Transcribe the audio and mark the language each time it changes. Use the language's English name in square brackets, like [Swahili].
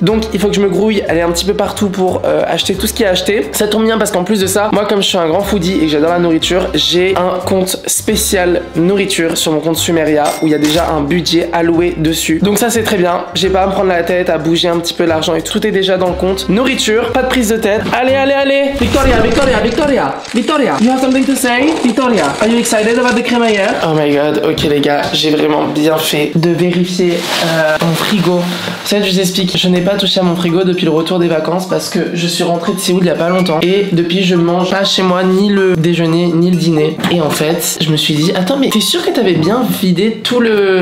[French] Donc il faut que je me grouille, aller un petit peu partout pour acheter tout ce qui est acheté. Ça tombe bien parce qu'en plus de ça, moi comme je suis un grand foodie et que j'adore la nourriture, j'ai un compte spécial nourriture sur mon compte Sumeria où il y a déjà un budget alloué dessus. Donc ça c'est très bien, j'ai pas à me prendre la tête, à bouger un petit peu l'argent et tout est déjà dans le compte. Nourriture, pas de prise de tête. Allez, allez, allez. [English] Victoria, you have something to say? Victoria, are you excited about the crémaillère? Oh my god, [French] ok les gars, j'ai vraiment bien fait de vérifier mon frigo. Ça je vous explique. Je n'ai pas touché à mon frigo depuis le retour des vacances parce que je suis rentrée de Séoul il y a pas longtemps. Et depuis, je mange pas chez moi ni le déjeuner ni le dîner. Et en fait, je me suis dit, attends, mais t'es sûr que t'avais bien vidé tout le...